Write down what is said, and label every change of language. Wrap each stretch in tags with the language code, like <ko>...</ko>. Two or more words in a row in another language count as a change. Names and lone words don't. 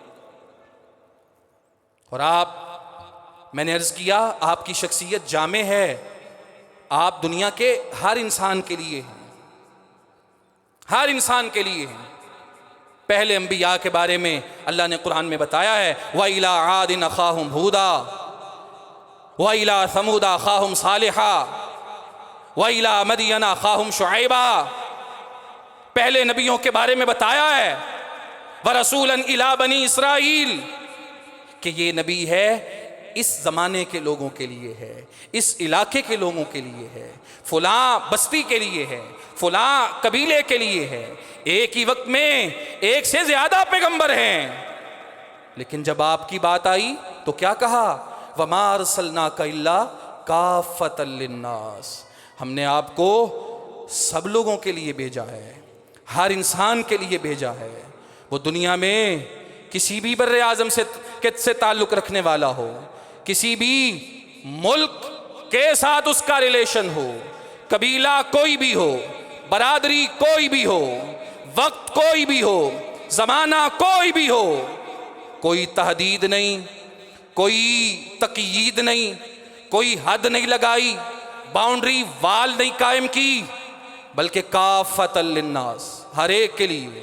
<hi>और आप, मैंने अर्ज़ किया, आपकी शख्सियत जामे है, आप दुनिया के हर इंसान के लिए हैं, हर इंसान के लिए हैं। पहले अंबिया के बारे में अल्लाह ने कुरान में बताया है,</hi> <ar>وإلى عاد أخاهم هودا وإلى ثمود أخاهم صالحا وإلى مدين أخاهم شعيبا.</ar> <hi>पहले नबियों के बारे में बताया है,</hi> <ar>ورسولا إلى بني إسرائيل,</ar> <hi>कि ये नबी है इस ज़माने के लोगों के लिए है, इस इलाके के लोगों के लिए है, फलां बस्ती के लिए है, फलां कबीले के लिए है। एक ही वक्त में एक से ज़्यादा पैगंबर हैं, लेकिन जब आपकी बात आई तो क्या कहा?</hi> <ar>وما أرسلناك إلا كافة للناس,</ar> <hi>हमने आपको सब लोगों के लिए भेजा है, हर इंसान के लिए भेजा है। वो दुनिया में किसी भी बर्रे आज़म से ताल्लुक़ रखने वाला हो, किसी भी मुल्क के साथ उसका रिलेशन हो, कबीला कोई भी हो, बरादरी कोई भी हो, वक्त कोई भी हो, ज़माना कोई भी हो, कोई तहदीद नहीं, कोई तक़यीद नहीं, कोई हद नहीं लगाई,</hi> <en>boundary wall</en> <hi>नहीं कायम की, बल्कि</hi> <ar>كافة للناس,</ar> <hi>हर एक के लिए।</hi>